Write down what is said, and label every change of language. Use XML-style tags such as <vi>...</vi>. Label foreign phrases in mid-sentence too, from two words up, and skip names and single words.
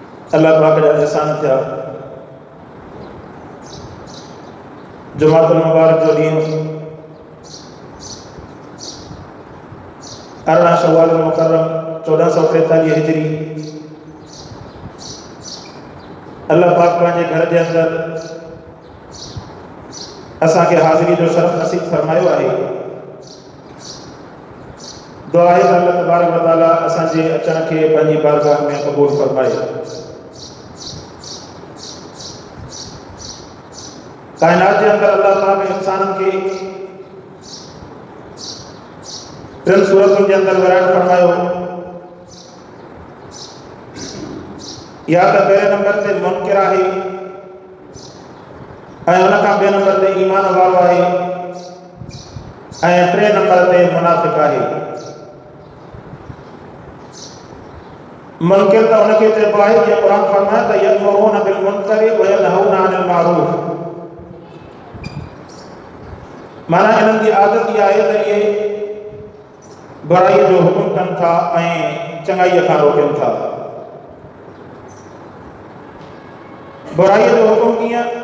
<sd>अल्लाह पाक जा एहसान थिया। जुमातुल मुबारक जो ॾींहुं 18 शव्वाल मुकर्रम 1443 हिजरी अल्लाह पाक पंहिंजे घर जे अंदरि असांखे हाज़िरी जो शरफ़ नसीब फरमायो आहे। दुआ आहे त अल्लाह</sd> <ar>تبارك وتعالى</ar> <sd>असांजे अचण खे पंहिंजी बारगाह में क़बूल फरमाए। कायनात जे अंदरि अल्लाह पाक इंसाननि खे टिनि सूरतुनि जे अंदरि विरायत फरमायो। या त पहिरें नंबर ते मुनकिर आहे ऐं हुन खां ॿिए नंबर ते ईमान वारो आहे ऐं टे नंबर ते मुनाफ़िक़ आहे। मुनकिर त हुनखे चइबो आहे जीअं क़ुर फरमाए त</sd> <ar>يأمرون بالمنكر وينهون عن المعروف.</ar> <sd>माना इन्हनि जी आदत इहा आहे त इहे बुराईअ जो हुकुम कनि था ऐं चङाईअ खां रोकनि था। बुराईअ जो हुकुम कीअं?</sd>